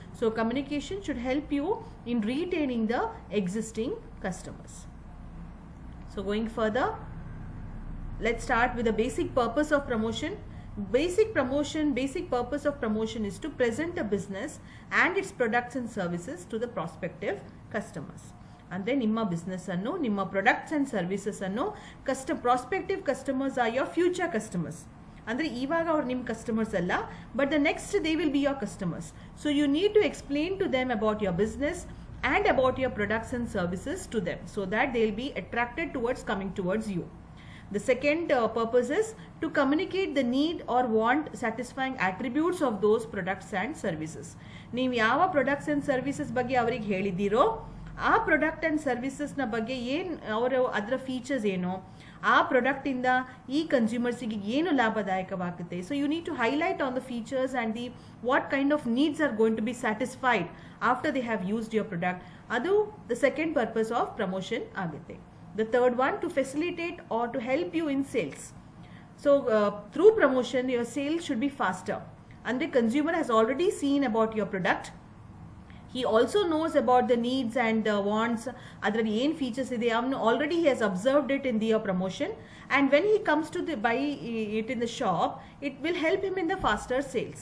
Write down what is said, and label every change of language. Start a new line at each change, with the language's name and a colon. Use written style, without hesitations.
English: So communication should help you in retaining the existing customers. So going further, let's start with the basic purpose of promotion. Basic purpose of promotion is to present the business and its products and services to the prospective customers.
Kannada: ಅಂದರೆ ನಿಮ್ಮ business ಅನ್ನು, ನಿಮ್ಮ products and services ಅನ್ನು prospective customers R your future customers. ಅಂದರೆ ಇವಾಗ ಅವ್ರು ನಿಮ್ಮ customers ಅಲ್ಲ,
English: But the next they will be your customers.
Kannada: So you need to explain to them about your business
English: and about your products and services to them so that they will be attracted towards coming towards you. The second purpose is to communicate the need or want satisfying attributes of those products and services.
Kannada: ನೀವು ಯಾವ products and services ಬಗ್ಗೆ ಅವರಿಗೆ ಹೇಳಿದ್ದೀರೋ ಆ product and ಸರ್ವಿಸಸ್ನ ಬಗ್ಗೆ ಅದರ features ಏನು, ಆ ಪ್ರಾಡಕ್ಟಿಂದ ಈ ಕನ್ಸ್ಯೂಮರ್ಸಿಗೆ ಏನು ಲಾಭದಾಯಕವಾಗುತ್ತೆ.
English: So you need to highlight on the features and the what kind of needs are going to be satisfied after they have used your product.
Kannada: ಅದು the second purpose of promotion ಆಗುತ್ತೆ.
English: The third one, to facilitate or to help you in sales. So through promotion your sales should be faster, and the consumer has already seen about your product. He also knows about the needs and the wants,
Kannada: adralli ಏನು features ಇದೆ ಅವನು
English: already he has observed it in the promotion, and when he comes to the buy it in the shop, it will help him in the faster sales.